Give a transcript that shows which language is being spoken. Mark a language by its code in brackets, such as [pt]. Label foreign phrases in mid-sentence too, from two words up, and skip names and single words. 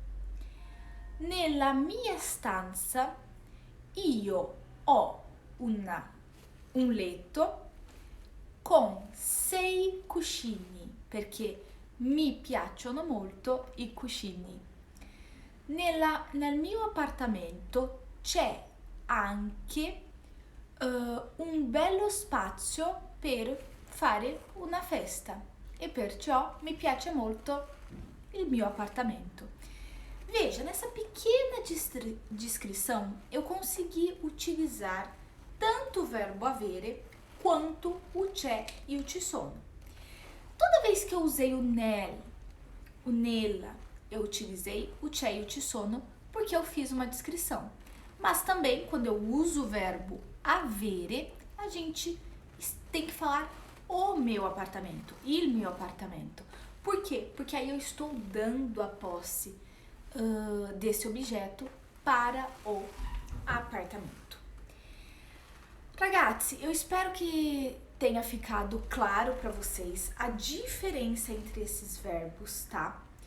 [it] Nella mia stanza io ho un letto con 6 cuscini, perché mi piacciono molto i cuscini. Nel mio appartamento c'è anche un bello spazio per fare una festa e perciò mi piace molto il mio appartamento. [pt] Veja, nessa pequena descrição eu consegui utilizar tanto o verbo avere quanto o c'è e o [it] ci sono. [pt] Toda vez que eu usei o nel, o nella, eu utilizei o c'è e o [it] ci sono [pt] porque eu fiz uma descrição. Mas também, quando eu uso o verbo avere, a gente tem que falar o meu apartamento, [it] il mio appartamento. [pt] Por quê? Porque aí eu estou dando a posse desse objeto para o apartamento. Ragazzi, eu espero que tenha ficado claro para vocês a diferença entre esses verbos, tá?